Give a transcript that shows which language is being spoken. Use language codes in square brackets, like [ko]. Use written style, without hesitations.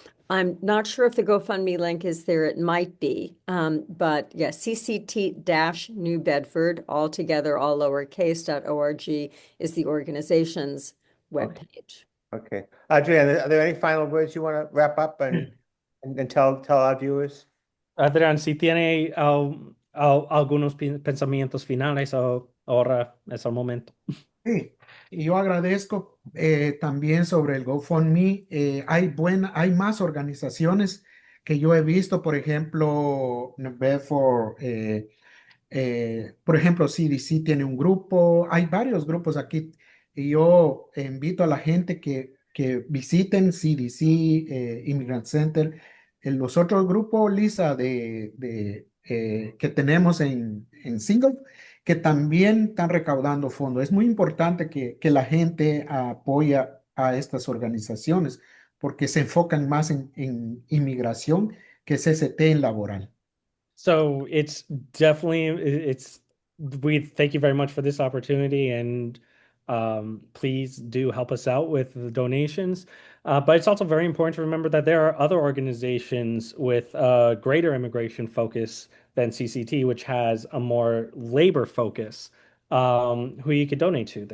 [en] I'm not sure if the GoFundMe link is there. It might be. But yeah, CCT-New Bedford, all together, all lowercase.org is the organization's webpage. Okay. Adrian, are there any final words you want to wrap up and tell our viewers? [es] Adrián, si tiene algunos pensamientos finales ahora es el momento. Sí, y yo agradezco también sobre el GoFundMe. Hay más organizaciones que yo he visto, por ejemplo, Bedford, por ejemplo, CDC tiene un grupo, hay varios grupos aquí y yo invito a la gente que visiten CDC, Immigrant Center, los otros grupos, Lisa, que tenemos en Single, que también están recaudando fondos. Es muy importante que la gente apoya a estas organizaciones porque se enfocan más en inmigración que CST en laboral. [en] So it's definitely we thank you very much for this opportunity, and please do help us out with the donations. But it's also very important to remember that there are other organizations with a greater immigration focus than CCT, which has a more labor focus, who you could donate to.